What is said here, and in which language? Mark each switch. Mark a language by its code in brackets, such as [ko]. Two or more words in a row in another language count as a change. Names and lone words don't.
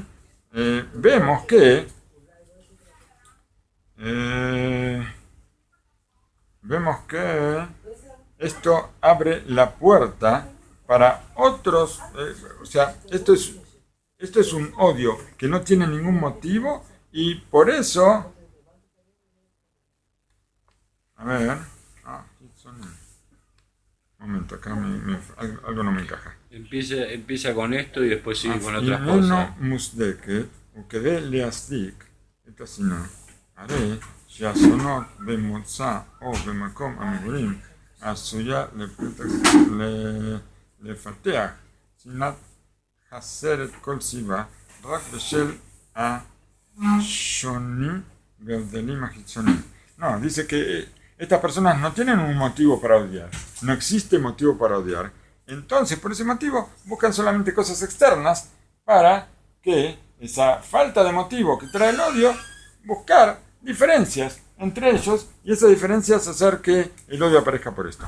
[es] Vemos que esto abre la puerta para otros, o sea, esto es un odio que no tiene ningún motivo y por eso, a ver, un momento, acá algo no me encaja. Empieza con esto y después sigue con otras cosas. [he] מוצדקת, וכדי להצדיק את השנאה, הרי שהשונות במוצא או במקום המגורים עשויה לפתח שנאת חסרת כל סיבה רק בשל השונים וההבדלים החיצוניים. [es] No, dice que estas personas no tienen un motivo para odiar, no existe motivo para odiar. Entonces, por ese motivo, buscan solamente cosas externas para que esa falta de motivo que trae el odio, buscar diferencias entre ellos y esas diferencias hacer que el odio aparezca por esto.